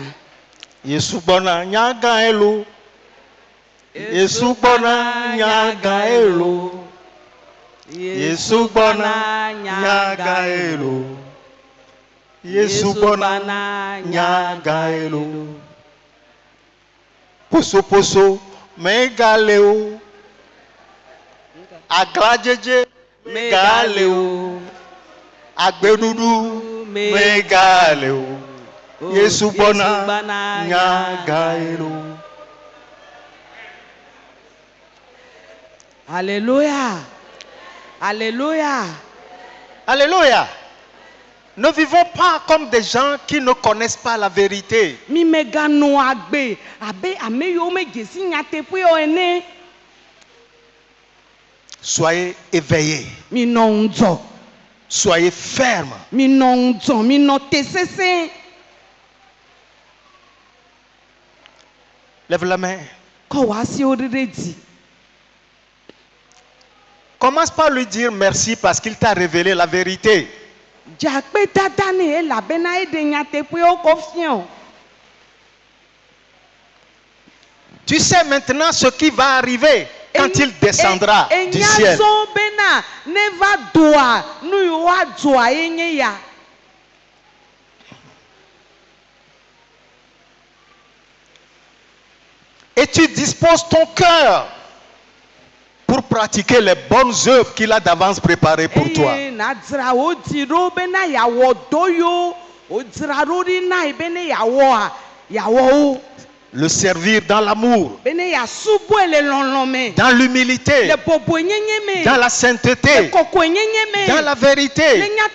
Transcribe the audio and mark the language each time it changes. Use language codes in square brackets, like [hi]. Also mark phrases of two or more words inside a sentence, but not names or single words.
[ee] Yesu gbɔna nyaga elo. Yesu gbɔna nyaga elo. Yesu gbɔna nyaga elo. Yesu gbɔna nyaga elo. poso poso megaleo aglajeje megaleo agbedudu megaleo Yesu bona nyagaelo. [fr] Alléluia. Alléluia. Alléluia. Ne vivons pas comme des gens qui ne connaissent pas la vérité. [ee] Mi megano agbe abe ameyo me jesi nyate pe o ene. [fr] Soyez éveillés. [ee] Mi no nzo. [fr] Soyez fermes. [ee] Mi no nzo, mi no tesese. [fr] Lève la main. [ee] Ko wa si oredi. [fr] Commence par lui dire merci parce qu'il t'a révélé la vérité. [ee] Jakpe dadane e la bena e de nyate pe o confiant. [fr] Tu sais maintenant ce qui va arriver quand il descendra du ciel. [ee] Bena ne va doa nu wa doa enye ya. [fr] Et tu disposes ton cœur pour pratiquer les bonnes œuvres qu'il a d'avance préparées pour toi. Le servir dans l'amour, dans l'humilité, dans la sainteté, dans la vérité.